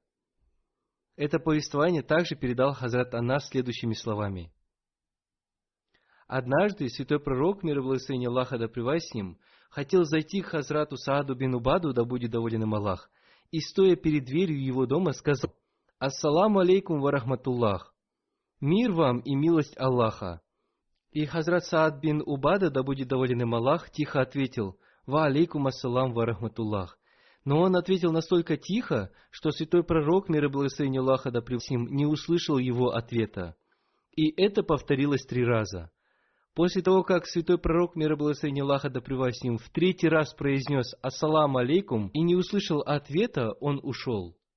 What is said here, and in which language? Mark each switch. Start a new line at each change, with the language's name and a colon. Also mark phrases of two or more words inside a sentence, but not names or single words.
Russian: Это повествование также передал Хазрат Анас следующими словами. Однажды святой пророк, мир и благословение Аллаха да пребудет с ним, хотел зайти к Хазрату Сааду бин Убаду, да будет доволен им Аллах, и, стоя перед дверью его дома, сказал:
Arabic: «السلام عليكم ورحمة الله!
Russian: Мир вам и милость Аллаха!» И Хазрат Саад бин Убада, да будет доволен им Аллах, тихо ответил:
Arabic: «وعليكم السلام ورحمة الله!»
Russian: Но он ответил настолько тихо, что святой пророк, мир и благословение Аллаха да пребудет с ним, не услышал его ответа. И это повторилось 3 раза. После того, как святой пророк, мир и благословение Аллаха да пребудет с ним, в 3-й раз произнес
Arabic: «السلام عليكم»
Russian: и не услышал ответа, он ушел.